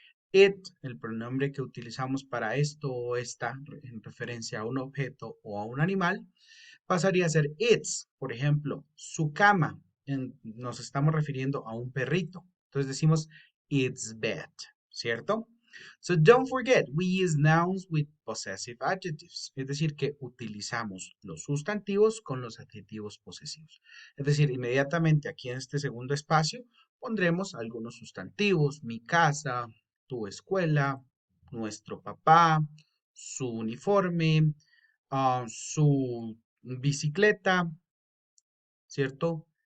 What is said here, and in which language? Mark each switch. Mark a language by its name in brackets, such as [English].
[Spanish] It, el pronombre que utilizamos para esto o esta, en referencia a un objeto o a un animal, pasaría a ser its. Por ejemplo, su cama, nos estamos refiriendo a un perrito. Entonces decimos [English] its bed, [Spanish] ¿cierto? [English] So don't forget, we use nouns with possessive adjectives. [Spanish] Es decir, que utilizamos los sustantivos con los adjetivos posesivos. Es decir, inmediatamente aquí en este segundo espacio pondremos algunos sustantivos, mi casa, tu escuela, nuestro papá, su uniforme, su bicicleta, ¿cierto?